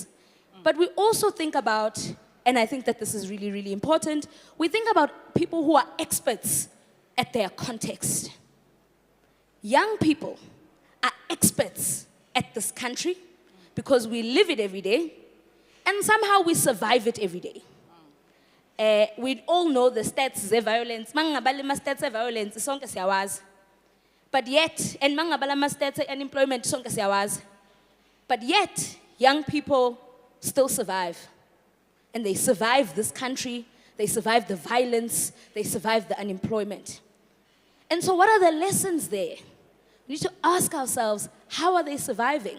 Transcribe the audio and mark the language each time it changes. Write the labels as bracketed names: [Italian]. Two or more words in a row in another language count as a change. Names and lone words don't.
[English] But we also think about, and I think that this is really, really important, we think about people who are experts at their context. Young people are experts at this country because we live it every day, and somehow we survive it every day. We all know the stats of violence. [Zulu] Mangabala [English] stats of violence, [Zulu] sonke siyawazi. [English] But yet, and mangabala stats of unemployment, [Zulu] sonke siyawazi. [English] But yet, young people still survive. And they survive this country, they survive the violence, they survive the unemployment. And so what are the lessons there? We need to ask ourselves, how are they surviving?